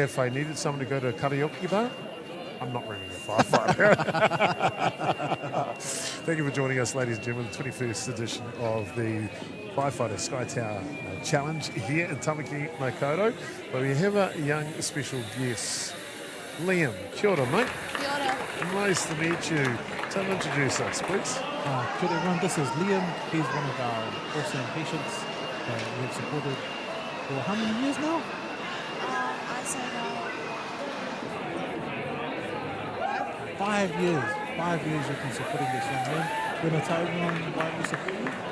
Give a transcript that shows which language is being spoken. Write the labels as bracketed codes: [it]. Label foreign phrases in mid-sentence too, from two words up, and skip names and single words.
[en] If I needed someone to go to a karaoke bar, I'm not ringing a firefighter. Thank you for joining us, ladies and gentlemen, the 21st edition of the Firefighter Sky Tower Challenge here in Tamaki, Makaurau, where we have a young special guest, Liam. [mi] Kia ora, mate. Kia ora. [en] Nice to meet you. Tell him, introduce us, please. [mi] Kia ora [en] everyone, this is Liam. He's one of our awesome patients that we have supported for how many years now? I'd say about 5 years. 5 years you've been supporting this young man. You want to tell everyone why we support you?